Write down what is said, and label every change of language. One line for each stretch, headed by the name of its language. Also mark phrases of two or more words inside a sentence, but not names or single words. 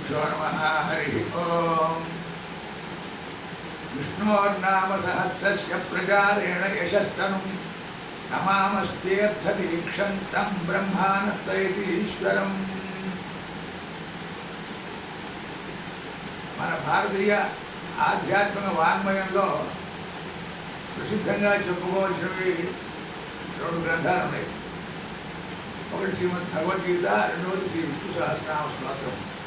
Sanskrit: श्रीगुरुभ्यो नमः। हरि ओम। विष्णोर्नाम सहस्रस्य प्रचारेण यशस्तनुं नमामस्त्यर्थदीक्षन्तं ब्रह्मानन्दयति ईश्वरम्।
Telugu: మన భారతీయ ఆధ్యాత్మిక వాంగ్మయంలో ప్రసిద్ధంగా చెప్పుకోవాల్సినవి రెండు గ్రంథాలు ఉన్నాయి. ఒకటి శ్రీమద్ భగవద్గీత, రెండవది శ్రీ విష్ణు సహస్రనామ స్తోత్రం.